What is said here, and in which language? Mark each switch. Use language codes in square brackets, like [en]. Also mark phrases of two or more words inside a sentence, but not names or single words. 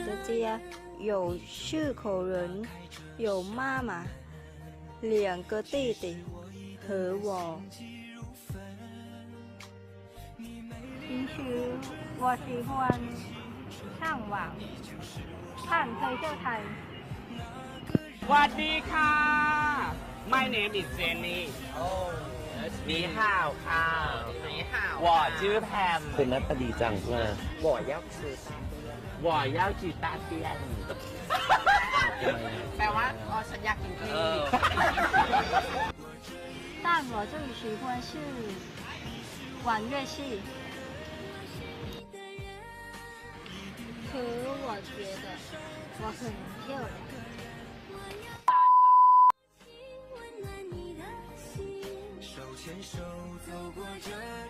[zh] 的家有4口人，有妈妈、2个弟弟和我。平时我喜欢上网看推特台。 [th] สวัสดีค่ะ [en] My name is Jenny [zh] 你好ค่ะ你好我 [th] ชื่อแพม คุณนัทดีจังว่า [zh] 我要吃我要去大便 [th] แปลว่าอ๋อฉันอยากกินที่ [zh] 但我最喜欢是玩乐器。可我觉得我很漂亮。手牵手走过这